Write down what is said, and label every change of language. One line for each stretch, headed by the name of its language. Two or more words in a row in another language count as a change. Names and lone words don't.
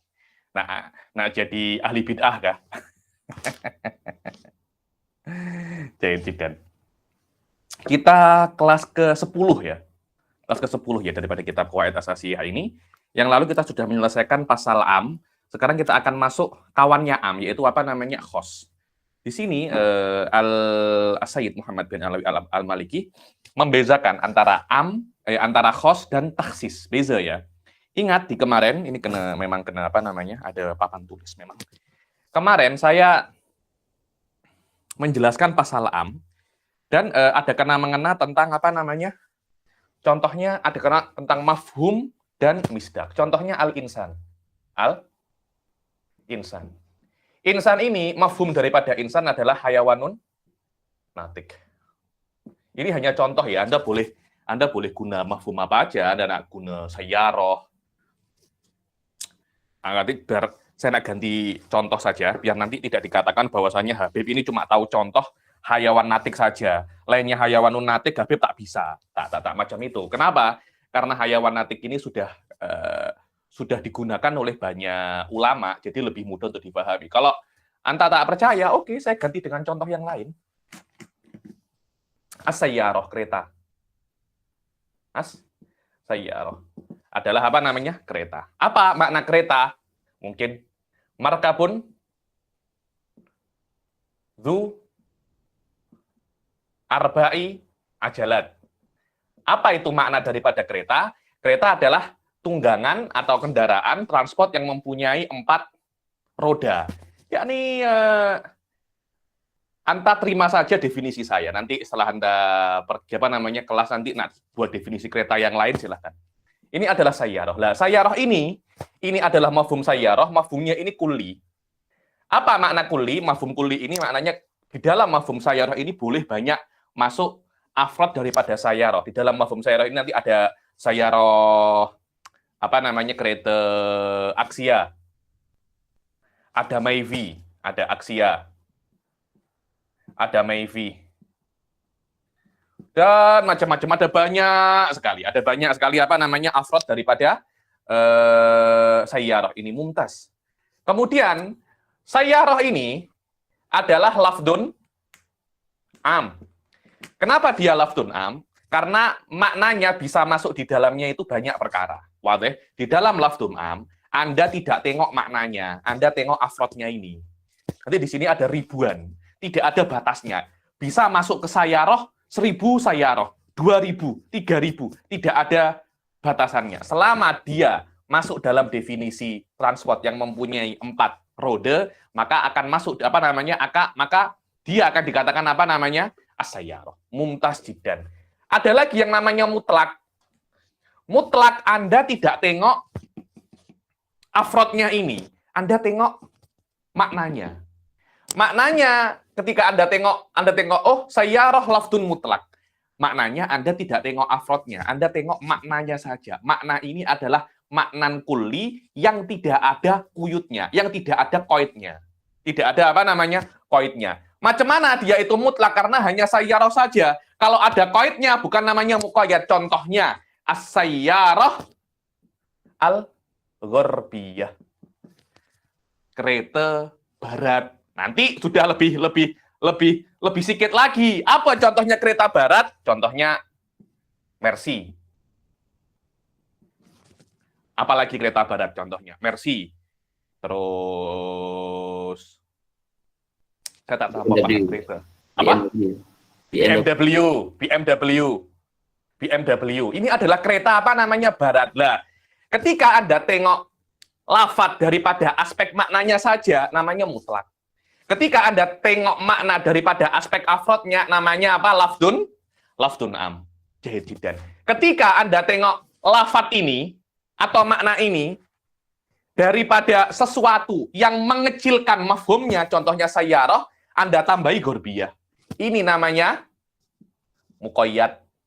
Malay: Nah jadi ahli bid'ah kah? Jadi tidak. Kita kelas ke-10 ya. Kelas ke-10 ya daripada kitab Qawaid Asasiyah ini. Yang lalu kita sudah menyelesaikan pasal am. Sekarang kita akan masuk kawannya am, yaitu apa namanya? Khos. Di sini Al-Sayyid Muhammad bin Alawi Al-Maliki membezakan antara antara khos dan taksis. Beza ya. Ingat di kemarin ini memang kena apa namanya? Ada papan tulis memang. Kemarin saya menjelaskan pasal am dan ada kena-mengena tentang apa namanya? Contohnya ada kena tentang mafhum dan misdak. Contohnya al-insan. Al-insan. Insan ini, mafhum daripada insan adalah
Arabic: حيوان ناطق.
Malay: Ini hanya contoh ya, Anda boleh guna mafhum apa aja, Anda nak guna sayyaroh. Nanti biar saya nak ganti contoh saja, biar nanti tidak dikatakan bahwasannya Habib ini cuma tahu contoh
Arabic: حيوان ناطق
Malay: saja. Lainnya
Arabic: حيوان ناطق,
Malay: Habib tak bisa. Tak macam itu. Kenapa? Karena
Arabic: حيوان ناطق
Malay: ini sudah digunakan oleh banyak ulama, jadi lebih mudah untuk dipahami. Kalau Anda tak percaya, oke, saya ganti dengan contoh yang lain. As-sayyaroh, kereta. As-sayyaroh adalah apa namanya? Kereta. Apa makna kereta?
Arabic: Mungkin مركب ذو أربع عجلات.
Malay: Apa itu makna daripada kereta? Kereta adalah tunggangan atau kendaraan transport yang mempunyai 4 roda. Yakni Anda terima saja definisi saya. Nanti setelah Anda pergi kelas nanti buat definisi kereta yang lain silahkan. Ini adalah sayyaroh. Lah, sayyaroh ini adalah
Arabic: مفهوم سيارة,
Malay: mafhumnya ini kulli. Apa makna kulli?
Arabic: مفهوم كلي
Malay: ini maknanya di dalam
Arabic: مفهوم سيارة
Malay: ini boleh banyak masuk afrad daripada sayyaroh. Di dalam
Arabic: مفهوم سيارة
Malay: ini nanti ada sayyaroh kereta aksia, ada mayvi, ada aksia, ada mayvi, dan macam-macam, ada banyak sekali afrod daripada sayyaroh ini mumtaz. Kemudian sayyaroh ini adalah
Arabic: لفظ عام.
Malay: Kenapa dia
Arabic: لفظ عام?
Malay: Karena maknanya bisa masuk di dalamnya itu banyak perkara. Wadih, di dalam
Arabic: لفظ عام,
Malay: Anda tidak tengok maknanya, Anda tengok afrodnya ini. Nanti di sini ada ribuan, tidak ada batasnya. Bisa masuk ke sayyaroh 1000 sayyaroh, 2000, 3000, tidak ada batasannya. Selama dia masuk dalam definisi transport yang mempunyai 4 roda, maka akan masuk maka dia akan dikatakan as-sayyaroh,
Arabic: ممتاز جدا.
Malay: Ada lagi yang namanya mutlak. mutlak Anda tidak tengok afrodnya ini. Anda tengok maknanya. Maknanya ketika Anda tengok, oh
Arabic: سيارة لفظ مطلق.
Malay: Maknanya Anda tidak tengok afrodnya, Anda tengok maknanya saja. Makna ini adalah
Arabic: معنى كلي
Malay: yang tidak ada kuyutnya, yang tidak ada koidnya. Tidak ada apa namanya? Koidnya. Macam mana dia itu mutlak? Karena hanya sayyarah saja. Kalau ada koidnya, bukan namanya muqayyad.
Arabic: Contohnya, السيارة الغربية.
Malay: Kereta barat. Nanti sudah lebih sedikit lagi. Apa contohnya kereta barat? Contohnya Mercy. Apalagi kereta barat contohnya? Mercy. Terus saya tak tahu apa kereta. Apa? BMW. Ini adalah kereta apa namanya barat. Lah, ketika Anda tengok lafadz daripada aspek maknanya saja, namanya mutlak. Ketika Anda tengok makna daripada aspek afrodnya, namanya apa?
Arabic: لفظ عام. Jahidan.
Malay: Ketika Anda tengok lafadz ini, atau makna ini, daripada sesuatu yang mengecilkan mafhumnya, contohnya sayyarah, Anda tambahi gorbiyah. Ini namanya muqayyad.